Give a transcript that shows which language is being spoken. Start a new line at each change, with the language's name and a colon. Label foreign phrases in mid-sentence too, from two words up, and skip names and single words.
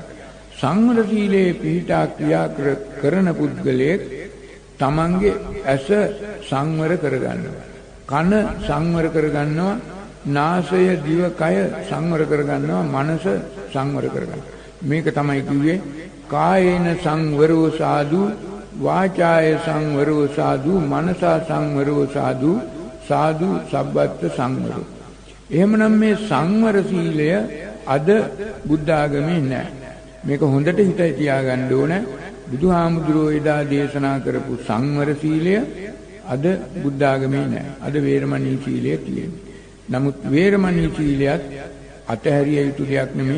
Sinhala: සංවර සීලයේ පිහිටා ක්‍රියා කරන පුද්ගලයෙක් තමන්ගේ ඇස සංවර කරගන්නවා. කන සංවර කරගන්නවා. නාසය, දිව, කය සංවර කරගන්නවා. මනස සංවර කරගන්නවා. මේක තමයි කිව්වේ
Pali: කායේන සංවරෝ සාදු, වාචාය සංවරෝ සාදු, මනසා සංවරෝ සාදු, සාදු සබ්බත් සංවරෝ.
Sinhala: එහෙමනම් මේ සංවර සීලය අද බුද්ධ ආගමේ නැහැ. මේක හොඳට හිතේ තියාගන්න ඕන. බුදුහාමුදුරුවෝ එදා දේශනා කරපු සංවර සීලය අද බුද්ධ ආගමේ නැහැ. අද වේරමණී සීලය තියෙනවා. නමුත් වේරමණී සීලයත් අතහැරිය යුතු දෙයක් නෙමෙයි.